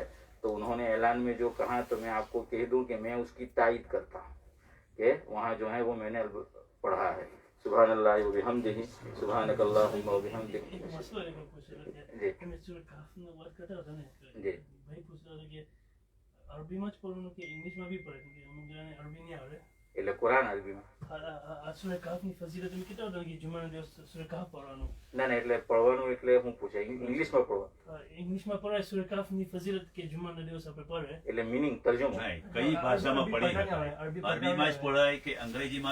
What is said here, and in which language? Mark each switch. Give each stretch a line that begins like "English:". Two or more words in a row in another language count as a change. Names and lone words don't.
Urdu: تو انہوں نے اعلان میں جو کہا تو میں آپ کو کہہ دوں کہ میں اس کی تائید کرتا ہوں کہ وہاں جو ہے وہ میں نے پڑھا ہے.
Arabic: سبحان اللہ و بحمدہ, سبحانک اللہم و بحمدک.
Urdu: جی جی عربی میں پڑھوں کہ انگلش میں بھی پڑھے کیونکہ عربی نہیں آ رہے
Gujarati: એટલે કુરાન અરબીમાં સૂરહ કાફની ફઝીલત મેં કીધું હતું કે જુમાનો દિવસ સૂરહ કાફ પઢવાનું. ના ના એટલે પढ़વાનું એટલે હું પૂછે ઇંગ્લિશમાં પढ़વા ઇંગ્લિશમાં પઢાય સૂરહ કાફની ફઝીલત કે જુમાનો દિવસ આપણે પઢે એટલે મીનિંગ તર્જમો નહીં કઈ ભાષામાં પડી શકાય? અરબીમાં જ પઢાય કે અંગ્રેજીમાં બી પઢાય?